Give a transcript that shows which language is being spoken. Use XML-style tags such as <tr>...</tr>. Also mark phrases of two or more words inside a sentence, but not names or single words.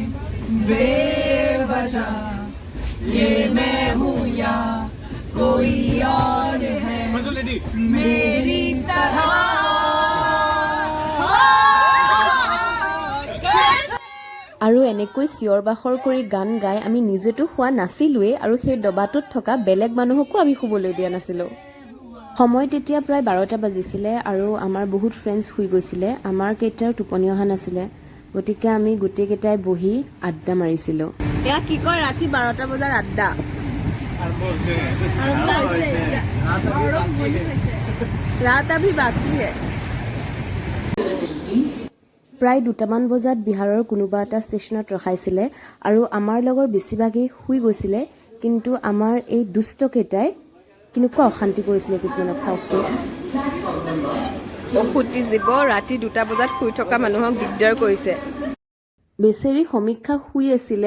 <hi>बेवजह, ये मैं हूँ या कोई और है मेरी तरह।</hi> <as>আৰু এনেকৈ চিঞৰ বাখৰ কৰি গান গাই আমি নিজেতো শুৱা নাছিলোৱেই আৰু সেই ডবাটোত থকা বেলেগ মানুহকো আমি শুবলৈ দিয়া নাছিলোঁ। সময় তেতিয়া প্ৰায় 12টা বাজিছিলে আৰু আমাৰ বহুত ফ্ৰেণ্ডছ শুই গৈছিলে। আমাৰ কেইটাৰ টোপনি অহা নাছিলে, গতিকে আমি গোটেইকেইটাই বহি আড্ডা মাৰিছিলোঁ। এয়া কি কয়, ৰাতি 12টা বজাৰ আড্ডা।</as> <hi>रात अभी बाकी है।</hi> <as>প্ৰায় 2টামান বজাত বিহাৰৰ কোনোবা এটা ষ্টেচনত ৰখাইছিলে আৰু আমাৰ লগৰ বেছিভাগেই শুই গৈছিলে কিন্তু আমাৰ এই দুষ্টকেইটাই কেনেকুৱা অশান্তি কৰিছিলে কিছুমানক চাওকচোন অসুতি জীৱ ৰাতি 2টা বজাত শুই থকা মানুহক দিগদাৰ কৰিছে বেচেৰি সমীক্ষা শুই আছিলে</as>